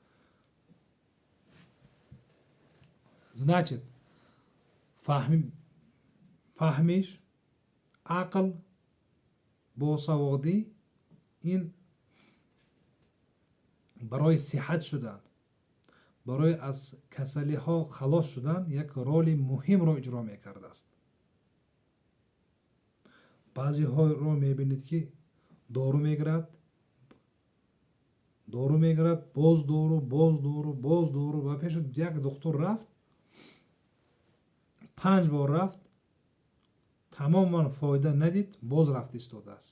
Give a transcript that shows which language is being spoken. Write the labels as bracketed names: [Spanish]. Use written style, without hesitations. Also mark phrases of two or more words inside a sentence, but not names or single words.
[Persian] значит فهمش، عقل، باسوادی، این برای صحت شدن، برای از کسلی ها خلاص شدن یک رول مهم را اجرا می کرده است. [Tajik] баъзе ҳоро мебинед ки дору мегирад, боз дору, ва пеш як духтур рафт, 5 бор рафт, тамоман фоида надид, боз рафт истодааст.